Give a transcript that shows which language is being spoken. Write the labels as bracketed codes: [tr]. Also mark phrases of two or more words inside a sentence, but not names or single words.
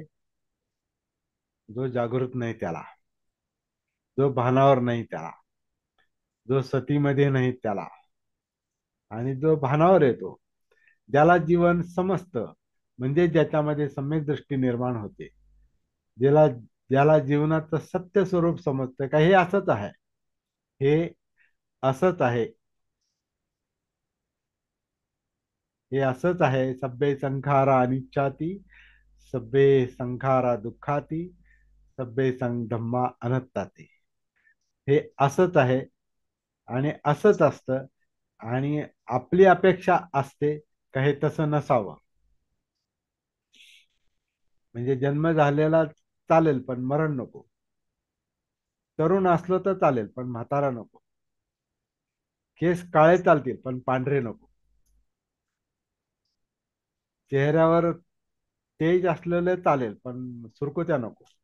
[mr] जो जागृत नाही त्याला, जो भानावर नाही त्याला, जो सतीमध्ये नाही त्याला, आणि जो भानावर येतो, ज्याला जीवन समजतं, म्हणजे ज्याच्यामध्ये सम्यक दृष्टी निर्माण होते, ज्याला ज्याला जीवनाचं सत्य स्वरूप समजतं का हे असंच आहे, हे असंच आहे, हे असंच आहे. [pi] सब्बे संखारा अनिच्छाती, सब्बे संखारा दुःखाती, सब्बे संग धम्मा अनत्ताती. [mr] हे असंच आहे आणि असंच असतं. आणि आपली अपेक्षा असते का हे तसं नसावं. म्हणजे जन्म झालेला चालेल पण मरण नको, तरुण असलो तर चालेल पण म्हातारा नको, केस काळे चालतील पण पांढरे नको, चेहऱ्यावर तेज असलेले चालेल पण सुरकुत्या नको.